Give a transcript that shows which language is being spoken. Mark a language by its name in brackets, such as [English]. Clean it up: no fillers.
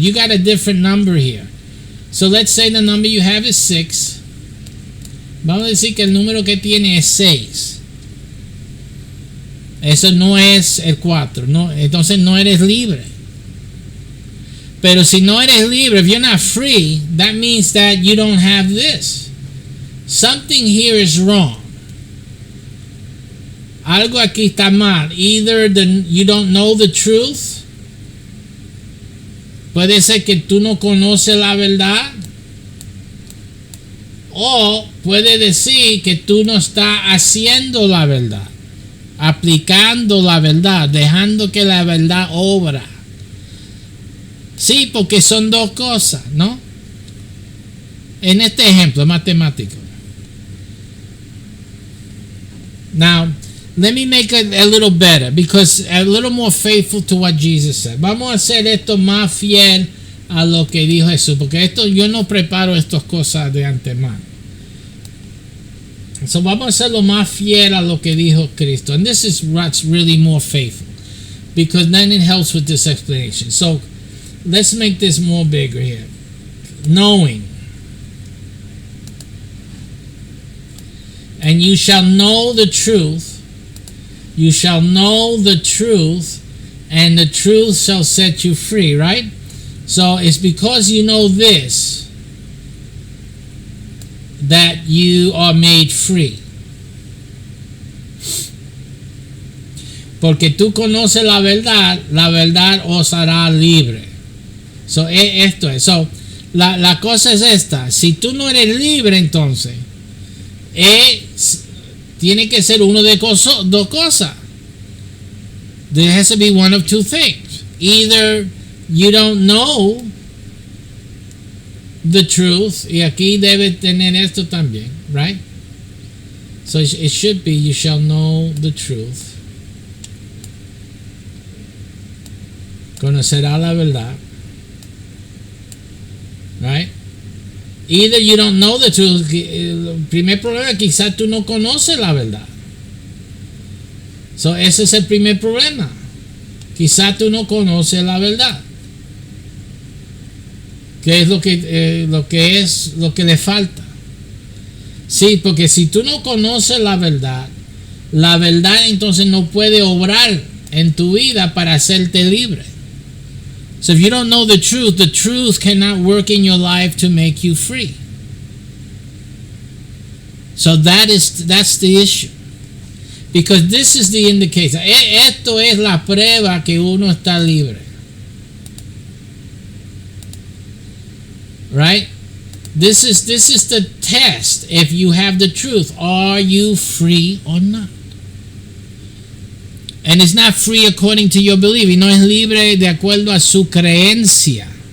[English] You got a different number here. So let's say the number you have is 6. [Spanish] Vamos a decir que el número que tiene es 6. Eso no es el 4. No, entonces no eres libre. Pero si no eres libre, [English] if you're not free, that means that you don't have this. Something here is wrong. [Spanish] Algo aquí está mal. [English] Either you don't know the truth. [Spanish] Puede ser que tú no conoces la verdad. O puede decir que tú no estás haciendo la verdad. Aplicando la verdad. Dejando que la verdad obra. Sí, porque son dos cosas, ¿no? En este ejemplo matemático. [English] Now, let me make it a little better, because a little more faithful to what Jesus said. [Spanish] Vamos a hacer esto más fiel a lo que dijo Jesús, porque esto yo no preparo estas cosas de antemano. So vamos a hacerlo más fiel a lo que dijo Cristo. [English] And this is what's really more faithful, because then it helps with this explanation. So let's make this more bigger here. Knowing. And you shall know the truth. You shall know the truth, and the truth shall set you free, right? So it's because you know this that you are made free. [Spanish] Porque tú conoces la verdad os hará libre. So, esto es. So, la cosa es esta. Si tú no eres libre, entonces, tiene que ser uno de dos cosas. [English] There has to be one of two things. Either you don't know the truth, [Spanish] y aquí debe tener esto también, [English] right? So it should be, you shall know the truth. [Spanish] Conocerá la verdad. [English] Right? Either you don't know the truth. [Spanish] El primer problema, quizás tú no conoces la verdad. So ese es el primer problema. Quizás tú no conoces la verdad. ¿Qué es lo que le falta? Sí, porque si tú no conoces la verdad entonces no puede obrar en tu vida para hacerte libre. [English] So if you don't know the truth cannot work in your life to make you free. So that's the issue. Because this is the indication. Esto es la prueba que uno está libre. Right? This is the test. If you have the truth, are you free or not? And it's not free according to your belief. [Spanish] Y no es libre de acuerdo a su creencia.